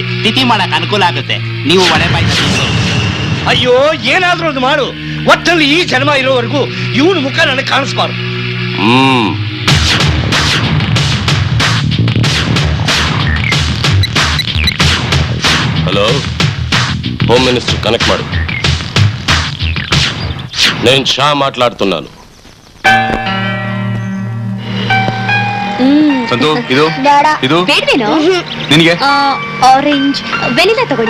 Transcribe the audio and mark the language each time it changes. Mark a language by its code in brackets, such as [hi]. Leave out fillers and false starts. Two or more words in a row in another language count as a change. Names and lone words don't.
[kn] ತಿಥಿ ಮಾಡಕ್ ಅನುಕೂಲ ಆಗುತ್ತೆ. ನೀವು ಒಡೆ ಬಾಯಿ. ಅಯ್ಯೋ, ಏನಾದ್ರೂ ಒಂದು ಮಾಡು. ಒಟ್ಟಲ್ಲಿ ಈ ಜನ್ಮ ಇರೋವರೆಗೂ ಇವನ ಮುಖ ನನಗೆ ಕಾಣಿಸ್ಬಾರ್ದು. ಹಲೋ, [en] home minister connect మాడు. [te] నేను షా మాట్లాడుతున్నాను. [kn] ಸಂತು, ಇದು ಇದು ಬೇಡವೇನೋ? ನಿನಗೆ ಆರೆಂಜ್ ವೆನಿಲಾ ತಗೊಳ್ಳಿ.